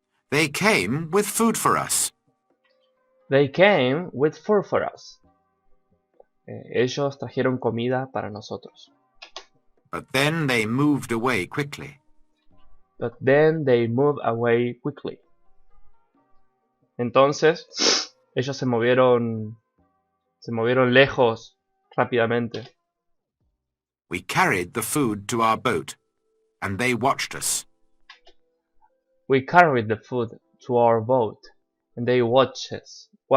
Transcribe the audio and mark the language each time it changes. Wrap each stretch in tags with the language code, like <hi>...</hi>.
<en>They came with food for us. They came with food for us.</en> <es>Ellos trajeron comida para nosotros.</es> <en>But then they moved away quickly. But then they moved away quickly.</en> <es>Entonces, ellos se movieron lejos rápidamente.</es> <en>We carried the food to our boat, and they watched us. We carried the food to our boat, and they watched us.</en>